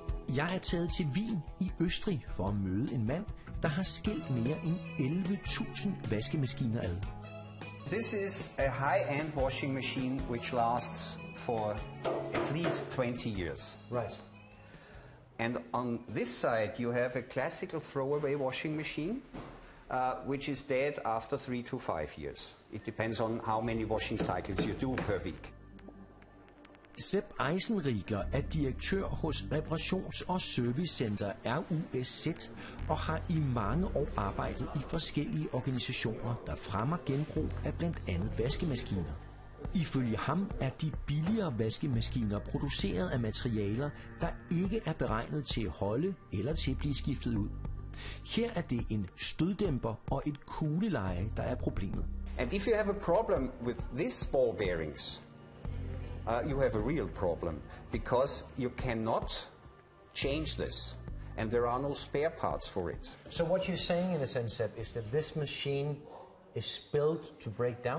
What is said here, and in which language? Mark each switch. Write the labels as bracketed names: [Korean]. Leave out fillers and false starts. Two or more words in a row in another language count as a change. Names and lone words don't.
[Danish] Jeg er taget til Wien i Østrig for at møde en mand, der har skilt mere end 11.000 vaskemaskiner ad. [English] This is a high-end washing machine which lasts for at least 20 years. Right. And on this side you have a classical throwaway washing machine which is dead after 3 to 5 years. It depends on how many washing cycles you do per week. [Danish] Sepp Eisenriegler er direktør hos Reparations- og Servicecenter RUSZ og har i mange år arbejdet i forskellige organisationer, der fremmer genbrug af blandt andet vaskemaskiner. Ifølge ham er de billigere vaskemaskiner produceret af materialer, der ikke er beregnet til at holde eller til at blive skiftet ud. Her er det en støddæmper og et kugleleje, der er problemet. [English] And if you have a problem with these ball bearings, you have a real problem because you cannot change this and there are no spare parts for it. So what you're saying in a sense, Sepp, is that this machine is built to break down?